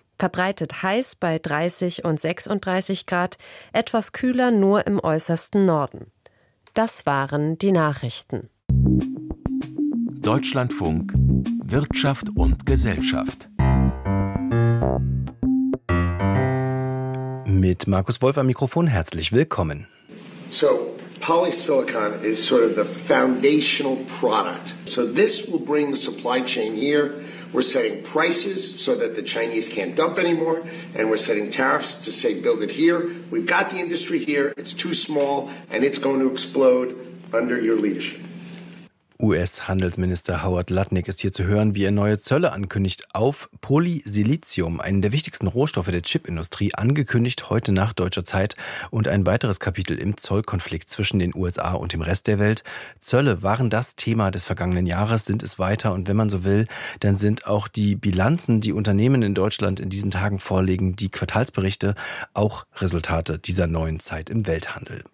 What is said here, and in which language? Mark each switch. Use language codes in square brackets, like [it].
[de] verbreitet heiß bei 30 und 36 Grad, etwas kühler nur im äußersten Norden. Das waren die Nachrichten. Deutschlandfunk, Wirtschaft und Gesellschaft. Mit Markus Wolf am Mikrofon herzlich willkommen. [en] So, polysilicon is sort of the foundational product. So this will bring the supply chain here. We're setting prices so that the Chinese can't dump anymore, and we're setting tariffs to say build it here. We've got the industry here. It's too small and it's going to explode under your leadership. [de] US-Handelsminister Howard Lutnick ist hier zu hören, wie er neue Zölle ankündigt auf Polysilizium, einen der wichtigsten Rohstoffe der Chipindustrie, angekündigt heute nach deutscher Zeit und ein weiteres Kapitel im Zollkonflikt zwischen den USA und dem Rest der Welt. Zölle waren das Thema des vergangenen Jahres, sind es weiter und wenn man so will, dann sind auch die Bilanzen, die Unternehmen in Deutschland in diesen Tagen vorlegen, die Quartalsberichte, auch Resultate dieser neuen Zeit im Welthandel.